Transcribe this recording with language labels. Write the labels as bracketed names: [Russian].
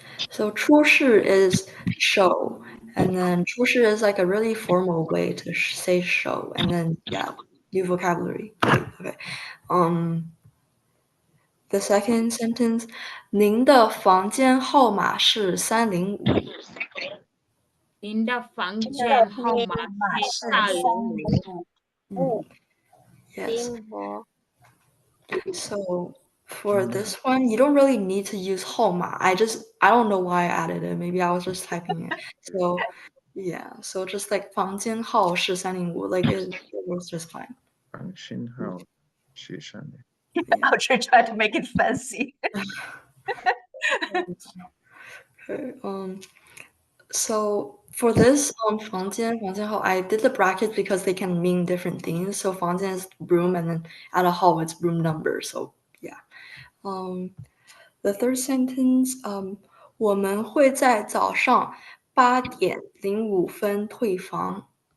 [English] So 出示 is show, and then 出示 is like a really formal way to say show, and then yeah, new vocabulary. Okay. The second sentence, [Chinese] 您的房间号码是305。您的房间号码是305。 [English] Yes. So for this one, you don't really need to use 号码. I don't know why I added it. Maybe I was just typing it. So yeah, so just like [Chinese] 房间号是305, [English] like it works just fine. [Chinese] 房间号是305。 [English] I'll try to make it fancy. Okay, so for this 房间号, I did the brackets because they can mean different things. So 房间 is room, and then at a hall it's room number. So yeah. The third sentence, [Chinese] 我们会在早上8点05分退房。